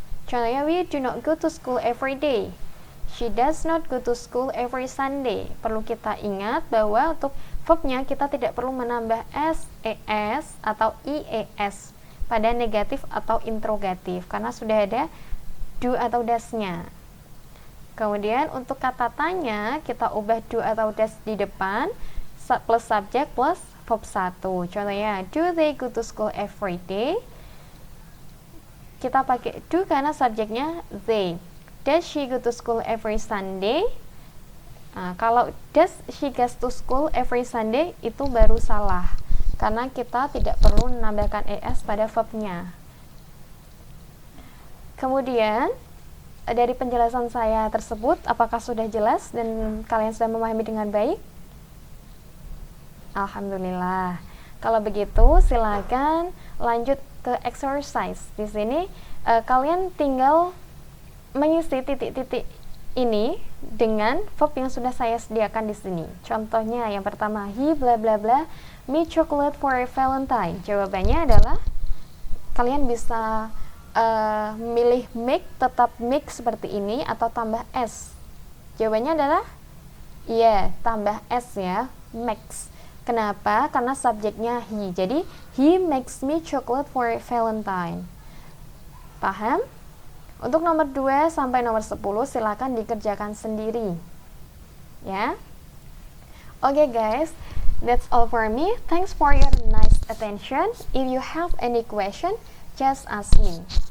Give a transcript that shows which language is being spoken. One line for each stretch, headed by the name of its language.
English: Contohnya, we do not go to school every day. She does not go to school every Sunday.
Indonesian: Perlu kita ingat bahwa untuk verbnya kita tidak perlu menambah s, es, atau ies pada negatif atau interrogatif karena sudah ada do atau does-nya. Kemudian untuk kata tanya kita ubah do atau does di depan plus subjek plus verb 1.
English: Contohnya, do they go to school every day?
Indonesian: Kita pakai do karena subjeknya they.
English: Does she go to school every Sunday?
Indonesian: Nah, kalau
English: does she goes to school every Sunday
Indonesian: itu baru salah karena kita tidak perlu menambahkan es pada verbnya. Kemudian dari penjelasan saya tersebut, apakah sudah jelas dan kalian sudah memahami dengan baik? Alhamdulillah. Kalau begitu silakan lanjut ke exercise. Di sini kalian tinggal mengisi titik-titik ini dengan verb yang sudah saya sediakan di sini. Contohnya yang pertama,
English: he bla bla bla me chocolate for a Valentine.
Indonesian: Jawabannya adalah kalian bisa milih make, tetap make seperti ini atau tambah s. Jawabannya adalah tambah s ya, makes. Kenapa? Karena subjeknya he.
English: Jadi he makes me chocolate for a Valentine.
Indonesian: Paham? Untuk nomor 2 sampai nomor 10 silakan dikerjakan sendiri. Ya.
English: Oke guys, that's all for me. Thanks for your nice attention. If you have any question, just ask me.